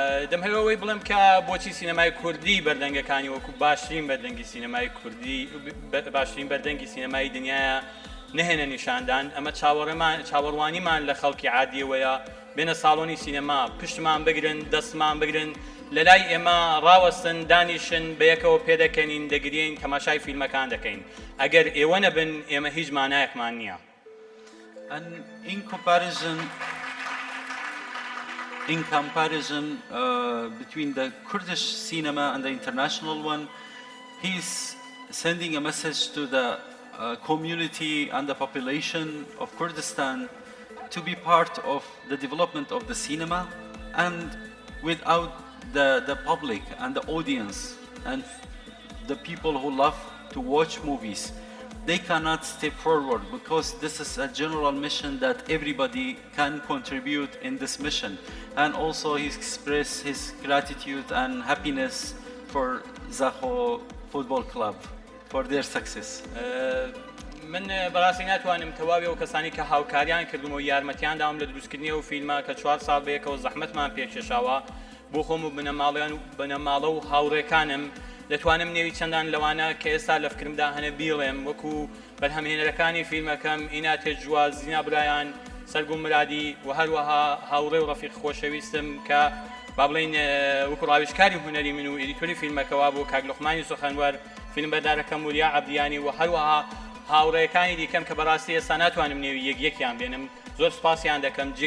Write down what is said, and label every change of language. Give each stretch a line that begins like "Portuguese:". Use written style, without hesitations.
Central Kurdish: دەمهەوەی بڵێم کە بۆچی سینەمای کوردی بەردەنگەکانی وەکو باشترین بەردەنگی سینەمای کوردی، باشترین بەردەنگی سینەمای دنیاە نەهێنە نیشاندان. ئەمە چاوەڕوانیمان لە خەڵکی عادیەوەیە، بێنە ساڵۆنی سینەما، پشتمان بگرن، دەستمان بگرن، لە لای ئێمە ڕاوەستن، دانیشن، بەیەکەوە پێدەکەنین، دەگرین، تەماشای فیلمەکان دەکەین. ئەگەر ئێوە نەبن، ئێمە هیچ مانایەکمان نییە.
English: And in comparison between the Kurdish cinema and the international one, he's sending a message to the community and the population of Kurdistan to be part of the development of the cinema, and without the public and the audience and the people who love to watch movies, they cannot step forward, because this is a general mission that everybody can contribute in this mission. And also he expressed his gratitude and happiness for Zaho Football Club for their success.
Central Kurdish: من بەڕاستی ناتوانم تەواوی ئەو کەسانی کە هاوکاریان کردم و یارمەتیان داوم لە دروستکردنی ئەو فیلمە کە 4 ساڵ بەیەکەوە زەحمەتمان پێکێشاوە بۆ خۆم و بنەماڵە و هاوڕێکانم، دەتوانم نێوی چەندان لەوانە کە ئێستا لە فکرمدا هەنە بیڵێم، وەکو بەرهەمهێنەرەکانی فیلمەکەم ئیناتێ جواز، زینا برایان، سەرگوم مرادی و هەروەها هاوڕێ و ڕەفیق خۆشەویستم کە با بڵین وەکو ڕاویشکاری هونەری من و ئیدیتۆری فیلمەکەوا بۆ کاک لوقمانی سوخەنوەر، فیلم بەردارەکەم وریا عەبدیانی و هەروەها هاوڕێیەکانی دیکەم کە بەڕاستی ئێستا ناتوانم نێوی یەکیان بێنم، زۆر سوپاسیان دەکەم.